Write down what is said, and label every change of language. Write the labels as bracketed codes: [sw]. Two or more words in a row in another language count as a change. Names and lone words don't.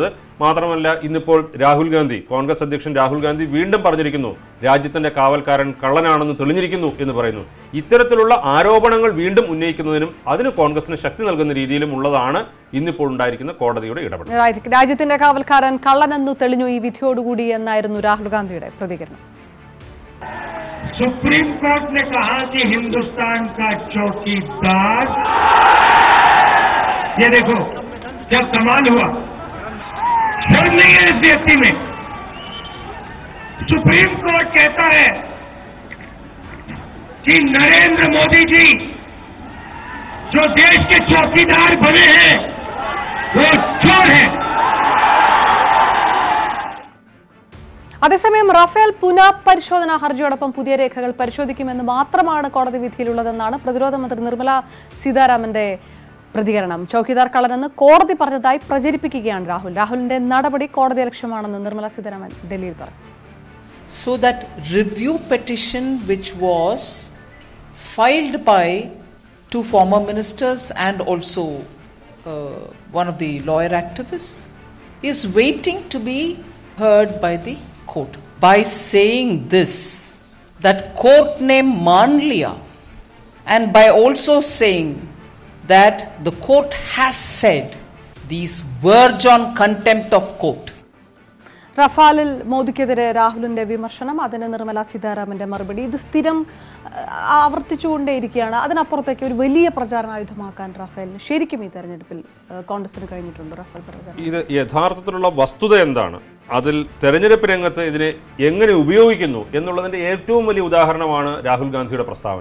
[ml] മാത്രമല്ല, ഇന്നിപ്പോൾ കോൺഗ്രസ് അധ്യക്ഷൻ രാഹുൽ ഗാന്ധി വീണ്ടും പറഞ്ഞിരിക്കുന്നു, രാജ്യത്തിന്റെ കാവൽക്കാരൻ കള്ളനാണെന്ന് തെളിഞ്ഞിരിക്കുന്നു എന്ന് പറയുന്നു. ഇത്തരത്തിലുള്ള ആരോപണങ്ങൾ വീണ്ടും ഉന്നയിക്കുന്നതിനും അതിന് കോൺഗ്രസിന് ശക്തി നൽകുന്ന രീതിയിലും ഉള്ളതാണ് ഇന്നിപ്പോൾ ഉണ്ടായിരിക്കുന്ന കോടതിയുടെ ഇടപെടൽ. രാജ്യത്തിന്റെ കാവൽക്കാരൻ കള്ളനെന്നു തെളിഞ്ഞു ഈ വിധിയോടുകൂടി എന്നായിരുന്നു രാഹുൽ ഗാന്ധിയുടെ പ്രതികരണം. [hi] सुप्रीम कोर्ट ने कहा कि हिंदुस्तान का चौकीदार, ये देखो जब सवाल हुआ, शर्म नहीं है इस व्यक्ति में। सुप्रीम कोर्ट कहता है कि नरेंद्र मोदी जी जो देश के चौकीदार बने हैं वो चोर हैं। [ml] അതേസമയം റഫേൽ പുനഃപരിശോധനാ ഹർജിയോടൊപ്പം പുതിയ രേഖകൾ പരിശോധിക്കുമെന്ന് മാത്രമാണ് കോടതി വിധിയിലുള്ളതെന്നാണ് പ്രതിരോധ മന്ത്രി നിർമ്മല സീതാരാമന്റെ പ്രതികരണം. ചൌക്കിദാർ കള്ളനെന്ന് കോടതി പറഞ്ഞതായി പ്രചരിപ്പിക്കുകയാണ് രാഹുലിന്റെ നടപടി കോടതി ലക്ഷ്യമാണെന്ന് നിർമ്മല സീതാരാമൻ ഡൽഹിയിൽ പറഞ്ഞു. [en] So that review petition which was filed by 2 former ministers and also one of the lawyer activists is waiting to be heard by the court. By saying this, that court name Manliya, and by also saying that the court has said, these verge on contempt of court. [ml] റഫാലിൽ മോദിക്കെതിരെ രാഹുലിന്റെ വിമർശനം, അതിന് നിർമ്മല സീതാരാമന്റെ മറുപടി, ഇത് സ്ഥിരം ആവർത്തിച്ചുകൊണ്ടേയിരിക്കുകയാണ്. അതിനപ്പുറത്തേക്ക് ഒരു വലിയ പ്രചാരണായുധമാക്കാൻ റഫേലിന് ശരിക്കും ഈ തെരഞ്ഞെടുപ്പിൽ കോൺഗ്രസിന് കഴിഞ്ഞിട്ടുണ്ട്. റഫേൽ പ്രചാരണം ഇത് യഥാർത്ഥത്തിലുള്ള വസ്തുത എന്താണ്, അതിൽ തെരഞ്ഞെടുപ്പ് രംഗത്ത് ഇതിനെ എങ്ങനെ ഉപയോഗിക്കുന്നു എന്നുള്ളതിന്റെ ഏറ്റവും വലിയ ഉദാഹരണമാണ് രാഹുൽ ഗാന്ധിയുടെ പ്രസ്താവന.